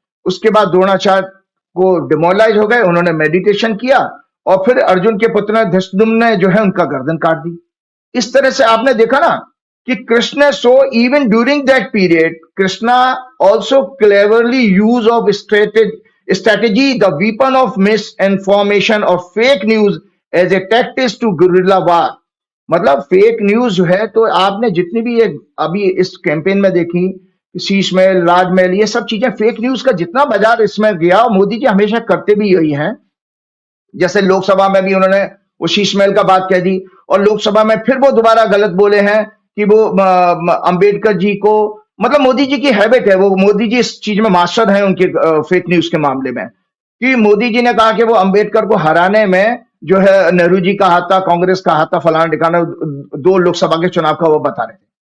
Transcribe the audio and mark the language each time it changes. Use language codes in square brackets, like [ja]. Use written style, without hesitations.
[hi] उसके बाद द्रोणाचार्य को डिमोरलाइज हो गए, उन्होंने मेडिटेशन किया और फिर अर्जुन के पुत्र धृष्टद्युम्न ने जो है उनका गर्दन काट दी। इस तरह से आपने देखा ना कि [en] Krishna, so even during that period Krishna also cleverly use of strategy, the weapon of misinformation or fake news as a tactic to guerrilla war. [hi] मतलब फेक न्यूज जो है, तो आपने जितनी भी ये अभी इस कैंपेन में देखी, शीशमहल, राजमहल, ये सब चीजें फेक न्यूज का जितना बाजार इसमें गया, मोदी जी हमेशा करते भी यही हैं। जैसे लोकसभा में भी उन्होंने वो शीशमहल का बात कह दी, और लोकसभा में फिर वो दोबारा गलत बोले हैं कि वो अंबेडकर जी को, मतलब मोदी जी की हैबिट है, वो मोदी जी इस चीज में मास्टर हैं उनके फेक न्यूज के मामले में, कि मोदी जी ने कहा कि वो अंबेडकर को हराने में जो है नेहरू जी का हाथ था, कांग्रेस का हाथ था, फलाना ठिकाना, 2 लोकसभा के चुनाव का वो बता रहे थे।